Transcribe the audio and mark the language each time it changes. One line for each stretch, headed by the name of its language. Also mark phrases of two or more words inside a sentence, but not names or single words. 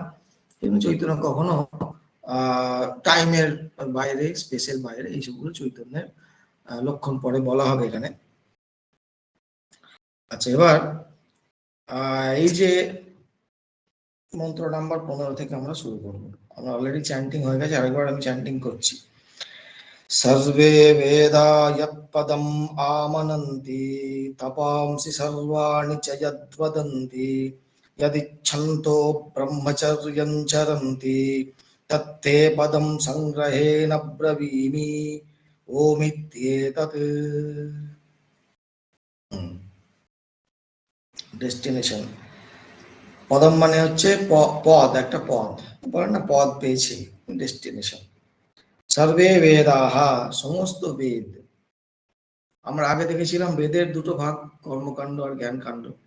Bangla: কিন্তু চৈতন্য কখনো টাইমের বাইরে, স্পেসের বাইরে, এইসবগুলো চৈতন্যের লক্ষণ পরে বলা হবে এখানে। আচ্ছা, এবার এই যে মন্ত্র নাম্বার 15 থেকে আমরা শুরু করব। আমরা
English: already chanting
Bangla: হয়ে গেছে, আরেকবার আমি চ্যান্টিং করছি।
Sanskrit: सर्वे वेदा यत्पदम् आमनन्ति तपांसि सर्वाणि च यद्वदन्ति यदिच्छन्तो ब्रह्मचर्यं चरन्ति तत्ते पदं संग्रहेण ब्रवीमि ओमित्येतत्।
Bangla: ডেস্টিনেশন। পদম মানে হচ্ছে পদ, একটা পদ, বলেন না পদ পেয়েছি, ডেস্টিনেশন।
Sanskrit: সর্বে বেদাহা,
Bangla: সমস্ত বেদ। আমরা আগে দেখেছিলাম বেদের দুটো ভাগ, কর্মকাণ্ড আর জ্ঞানকাণ্ড।